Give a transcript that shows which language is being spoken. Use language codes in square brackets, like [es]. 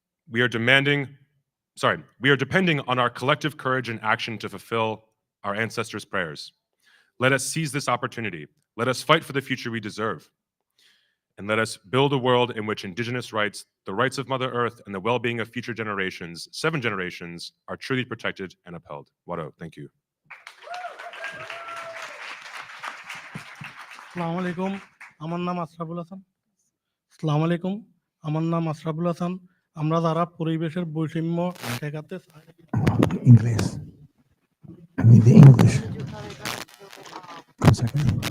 [en] We are depending on our collective courage and action to fulfill our ancestors' prayers. Let us seize this opportunity. Let us fight for the future we deserve. And let us build a world in which Indigenous rights, the rights of Mother Earth, and the well-being of future generations, 7 generations, are truly protected and upheld. Wado, thank you. [bn] আসসালামু আলাইকুম আমার নাম আশরাফুল হাসান আসসালামু আলাইকুম আমার নাম আশরাফুল হাসান আমরা যারা পরিবেশের বৈষম্য ঠেকাতে চাই [en] English. I mean the English. 1 second.